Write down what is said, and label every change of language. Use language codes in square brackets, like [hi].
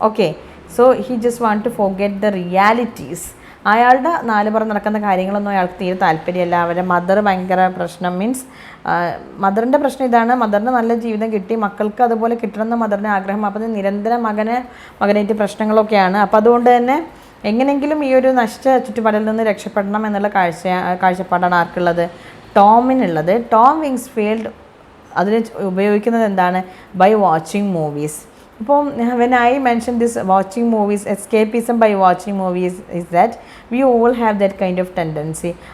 [en] Okay, so he just want to forget the realities. [ml] അയാളുടെ നാലുപുറം നടക്കുന്ന കാര്യങ്ങളൊന്നും അയാൾക്ക് തീരെ താല്പര്യമില്ല. അവരുടെ മദർ ഭയങ്കര പ്രശ്നം, മീൻസ് മദറിൻ്റെ പ്രശ്നം ഇതാണ്, മദറിന് നല്ല ജീവിതം കിട്ടി, മക്കൾക്ക് അതുപോലെ കിട്ടണമെന്ന് മദറിന് ആഗ്രഹം. അപ്പോൾ നിരന്തരം മകനായിട്ട് പ്രശ്നങ്ങളൊക്കെയാണ്. അപ്പോൾ അതുകൊണ്ട് തന്നെ എങ്ങനെയെങ്കിലും ഈ ഒരു നഷ്ട ചുറ്റുപാടിൽ നിന്ന് രക്ഷപ്പെടണം എന്നുള്ള കാഴ്ചപ്പാടാണ് ആർക്കുള്ളത്? ടോമിനുള്ളത്. ടോം വിങ്സ്ഫീൽഡ് അതിന് ഉപയോഗിക്കുന്നത് എന്താണ്? [en] By watching movies. അപ്പോൾ when I mentioned this watching movies, escapism by watching movies, is that we all have that kind of tendency.